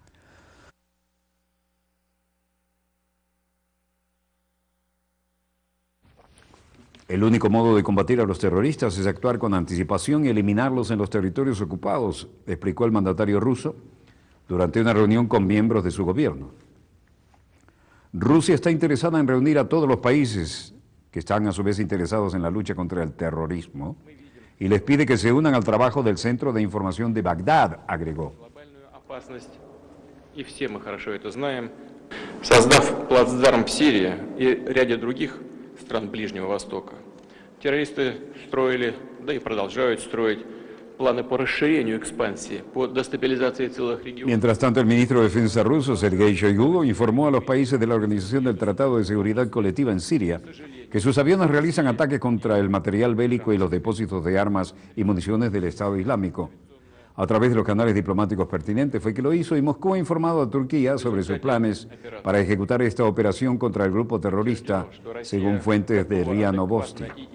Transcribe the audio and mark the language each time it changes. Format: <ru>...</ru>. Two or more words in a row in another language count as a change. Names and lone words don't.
<es>El único modo de combatir a los terroristas es actuar con anticipación y eliminarlos en los territorios ocupados, explicó el mandatario ruso durante una reunión con miembros de su gobierno. Rusia está interesada en reunir a todos los países que están a su vez interesados en la lucha contra el terrorismo y les pide que se unan al trabajo del Centro de Información de Bagdad, agregó.</es> <ru>И все мы хорошо это знаем. Создав плацдарм в Сирии и ряде других стран Ближнего Востока, террористы строили, да и продолжают строить, планы по расширению экспансии, по дестабилизации целых регионов.</ru> <es>Mientras tanto, el ministro de Defensa ruso, Sergei Shoigu, informó a los países de la Organización del Tratado de Seguridad Colectiva en Siria que sus aviones realizan ataques contra el material bélico y los depósitos de armas y municiones del Estado Islámico. A través de los canales diplomáticos pertinentes fue que lo hizo, y Moscú ha informado a Turquía sobre sus planes para ejecutar esta operación contra el grupo terrorista, según fuentes de RIA Novosti.</es>